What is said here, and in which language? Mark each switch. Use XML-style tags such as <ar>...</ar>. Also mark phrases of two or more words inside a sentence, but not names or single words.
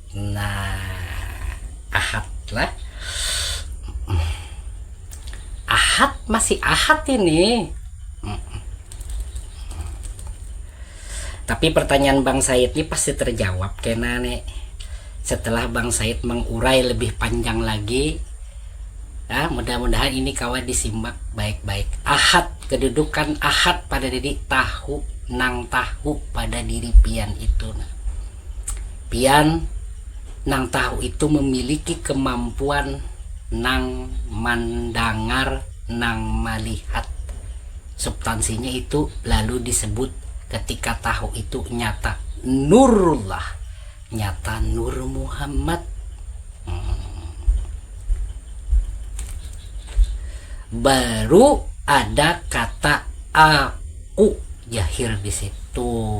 <bjn>Nah, Ahad lah. Ahad ahad masih ahad ini. Tapi pertanyaan Bang Said ini pasti terjawab kena nih setelah Bang Said mengurai lebih panjang lagi. Mudah-mudahan ini kawan disimak baik-baik. Ahad, kedudukan ahad pada diri tahu nang tahu pada diri pian itu. Pian nang tahu itu memiliki kemampuan nang mendengar, nang melihat. Substansinya itu lalu disebut ketika tahu itu nyata nurullah, nyata nur Muhammad. Baru ada kata aku jahir di situ.</bjn>